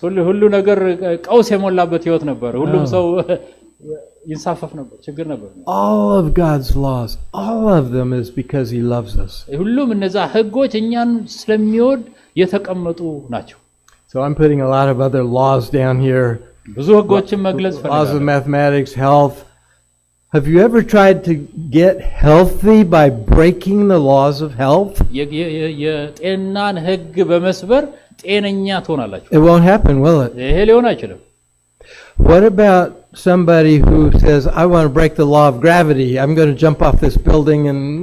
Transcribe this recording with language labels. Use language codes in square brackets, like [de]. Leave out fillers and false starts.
[am] ሁሉ ነገር ቀውስ የሞላበት ህይወት ነበር። ሁሉም ሰው ይንሳፈፍ ነበር፣ ችግር ነበር። [en] All of God's laws, all of them is because He loves us. [am] ሁሉም እነዛ ህጎች እኛን ስለሚወድ የተቀመጡ ናቸው። [en] So I'm putting a lot of other laws down here. [am] ብዙ ህጎችን መግለጽ ፈልጋለሁ። [en] Laws of mathematics, health. Have you ever tried to get healthy by breaking the laws of health? [am] የጤናን ህግ በመስበር ጤነኛ ትሆናላችሁ? [en] It won't happen, will it? [am] ይሄ ሊሆን አይችልም። [en] What about somebody who says, I want to break the law of gravity. I'm going to jump off this building and,